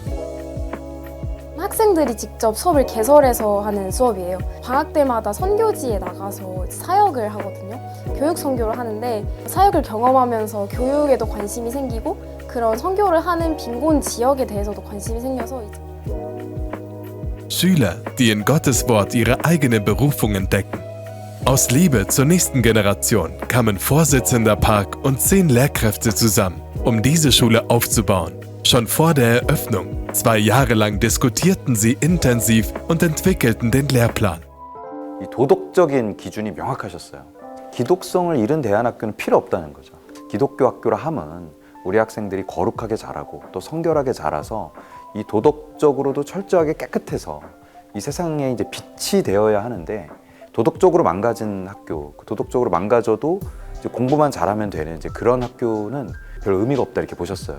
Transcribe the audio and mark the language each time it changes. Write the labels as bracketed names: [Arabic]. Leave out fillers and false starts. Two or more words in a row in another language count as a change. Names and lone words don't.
[Korean] 학생들이 직접 수업을 개설해서 하는 수업이에요. 방학 때마다 선교지에 나가서 사역을 하거든요. 교육 선교를 하는데 사역을 경험하면서 교육에도 관심이 생기고 그런 선교를 하는 빈곤 지역에 대해서도 관심이 생겨서 [German] Schüler, die in Gottes Wort ihre eigene Berufung entdecken. Aus Liebe zur nächsten Generation kamen Vorsitzender Park und 10 Lehrkräfte zusammen, um diese Schule aufzubauen. Schon vor der Eröffnung, 2 Jahre lang diskutierten sie intensiv und entwickelten den Lehrplan. [Korean] 이 도덕적인 기준이 명확하셨어요. 기독성을 잃은 대안학교는 필요 없다는 거죠. 기독교 학교라 함은 우리 학생들이 거룩하게 자라고 또 성결하게 자라서 이 도덕적으로도 철저하게 깨끗해서 이 세상에 이제 빛이 되어야 하는데 도덕적으로 망가진 학교, 도덕적으로 망가져도 이제 공부만 잘하면 되는 이제 그런 학교는 별 의미가 없다 이렇게 보셨어요.